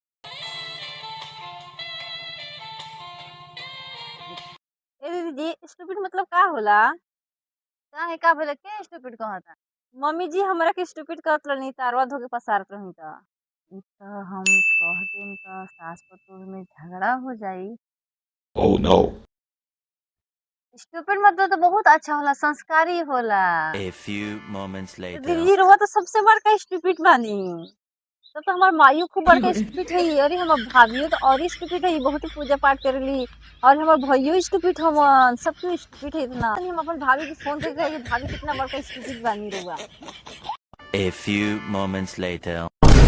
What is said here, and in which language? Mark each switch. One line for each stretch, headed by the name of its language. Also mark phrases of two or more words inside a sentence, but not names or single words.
Bhojpuri: ए दीदी जी स्टूपिड मतलब का होला का है का बोले के स्टूपिड कहता मम्मी जी हमरा के स्टूपिड कहत रहनी तारवा धो के पसारत रहनी त इ त हम कह देम त सास पतोह में झगड़ा हो जाई।
English: Oh no.
Bhojpuri: स्टूपिड मतलब तो बहुत अच्छा होला संस्कारी होला।
English: A few moments later.
Bhojpuri: दीदी रुआ तो सबसे बड़का स्टूपिड बानी तब तो हमार मायू खूब बड़का स्टूपिड है अरे हमार भाभियो तो और स्टूपिड है बहुत ही पूजा पाठ करेली और हमार भैयो स्टूपिड हमन सब क्यों स्टूपिड है इतना हम अपन भाभी के फोन करके भाभी कितना बड़का स्टूपिड बानी रुआ।
English: A few moments later.